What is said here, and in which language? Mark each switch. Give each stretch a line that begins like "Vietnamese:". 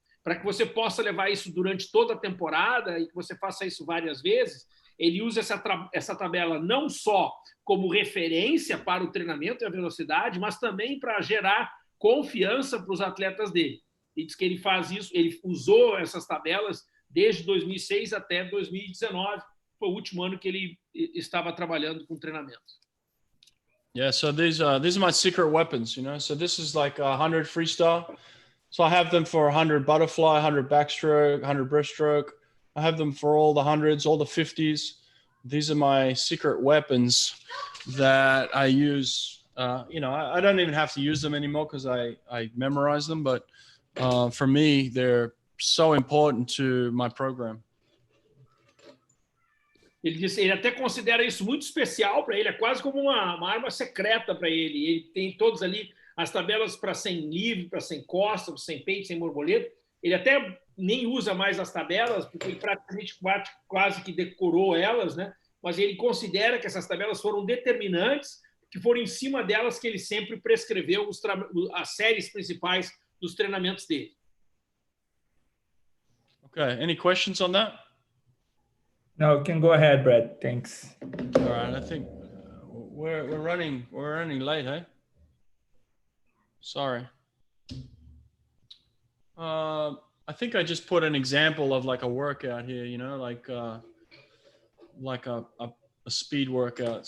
Portuguese: Para que você possa levar isso durante toda a temporada e que você faça isso várias vezes, ele usa essa tabela não só como referência para o treinamento e a velocidade, mas também para gerar confiança para os atletas dele. Ele diz que ele faz isso, ele usou essas tabelas desde 2006 até 2019, foi o último ano que ele estava trabalhando com treinamento.
English: Yeah, so these are my secret weapons, you know. So this is like 100 freestyle. So I have them for 100 butterfly, 100 backstroke, 100 breaststroke. I have them for all the hundreds, all the 50s. These are my secret weapons that I use. You know, I don't even have to use them anymore because I memorize them. But for me, they're so important to my program.
Portuguese: Ele disse, ele até considera isso muito especial para ele, é quase como uma arma secreta para ele. Ele tem todos ali as tabelas para 100 livre, para 100 costa, 100 peito, 100 borboleta. Ele até nem usa mais as tabelas, porque ele praticamente quase que decorou elas, né? Mas ele considera que essas tabelas foram determinantes, que foram em cima delas que ele sempre prescreveu as séries principais dos treinamentos dele.
English: Okay, any questions on that? No, you can go ahead, Brett. Thanks. All right, I think we're running late, eh? Sorry. I think I just put an example of like a workout here, you know, like a speed workout.